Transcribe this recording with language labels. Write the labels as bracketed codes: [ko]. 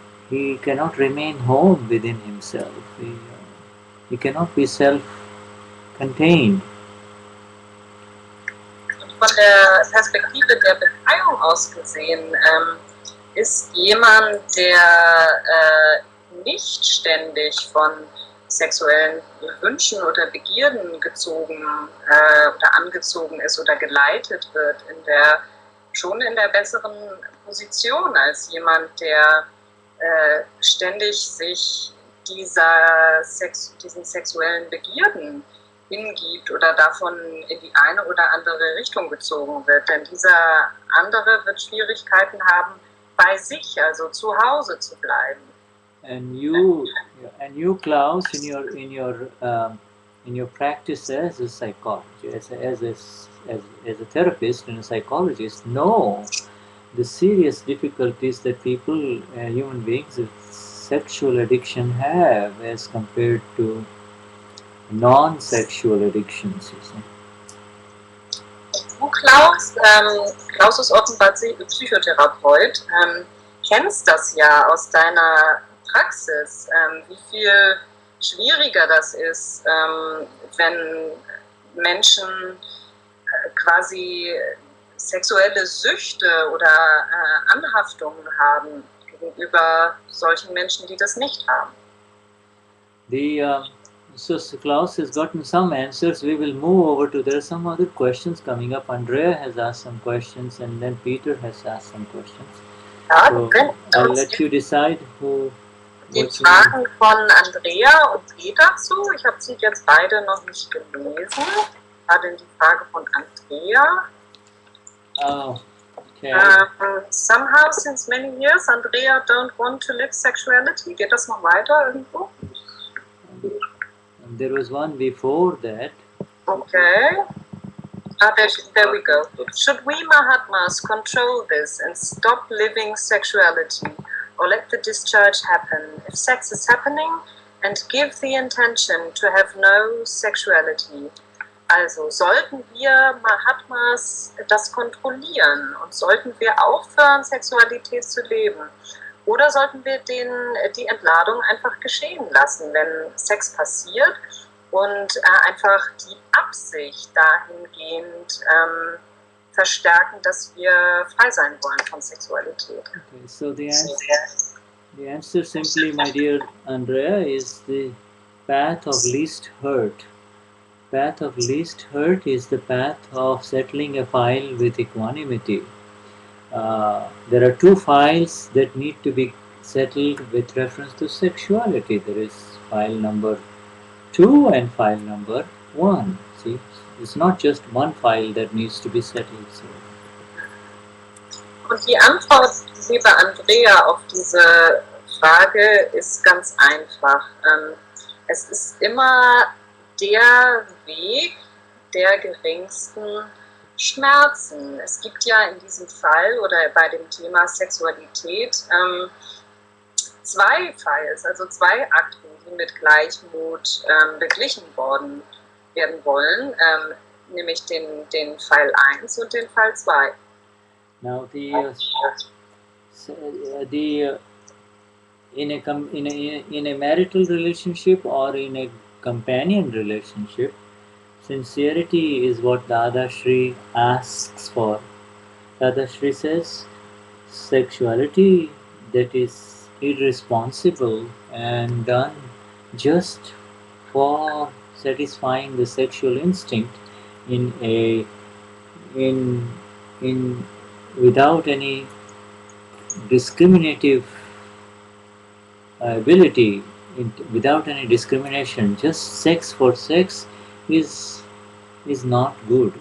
[en] He cannot remain home within himself. He cannot be self-contained. [de] Von der Perspektive der Befreiung aus gesehen ist jemand, der nicht ständig von sexuellen Wünschen oder Begierden gezogen oder angezogen ist oder geleitet wird, schon in der besseren Position als jemand, der ständig sich diesen sexuellen Begierden hingibt oder davon in die eine oder andere Richtung gezogen wird. Denn dieser andere wird Schwierigkeiten haben, bei sich, also zu Hause zu bleiben. [en] And you, Klaus, in your practice as a psychologist, as a therapist and a psychologist, know the serious difficulties that people, human beings with sexual addiction have as compared to non-sexual addictions, you see. [de] Du, Klaus, Klaus ist offenbar Psychotherapeut, kennst das ja aus deiner Praxis, wie viel schwieriger das ist, wenn Menschen quasi sexuelle Süchte oder Anhaftungen haben gegenüber solchen Menschen, die das nicht haben. [en] So Klaus has gotten some answers. We will move over to, there are some other questions coming up. Andrea has asked some questions and then Peter has asked some questions. [de] Ja, [en] so I'll let you decide who. [de] Die Fragen von Andrea und Peter zu. Ich habe sie jetzt beide noch nicht gelesen. Gerade die Frage von Andrea. [en] Oh, okay. Somehow since many years Andrea don't want to live sexuality. [de] Geht das noch weiter irgendwo? [en] There was one before that. Okay. There we go. Should we Mahatmas control this and stop living sexuality, or let the discharge happen if sex is happening, and give the intention to have no sexuality? [de] Also sollten wir Mahatmas das kontrollieren und sollten wir aufhören, Sexualität zu leben? Oder sollten wir die Entladung einfach geschehen lassen, wenn Sex passiert und einfach die Absicht dahingehend verstärken, dass wir frei sein wollen von Sexualität? [en] Okay, so the answer simply, my dear Andrea, is the path of least hurt. Path of least hurt is the path of settling a file with equanimity. There are two files that need to be settled with reference to sexuality. There is file number 2 and file number 1. See, it's not just one file that needs to be settled. So. [de] Und die Antwort, liebe Andrea, auf diese Frage ist ganz einfach. Es ist immer der Weg der geringsten Schmerzen. Es gibt ja in diesem Fall oder bei dem Thema Sexualität zwei Files, also zwei Akten, die mit Gleichmut beglichen werden wollen, nämlich den Fall 1 und den Fall 2. [en] Now in a marital relationship or in a companion relationship, Sincerity is what Dadashri asks for. Dadashri says sexuality that is irresponsible and done just for satisfying the sexual instinct in a in in without any discriminative ability, without any discrimination, just sex for sex is is not good.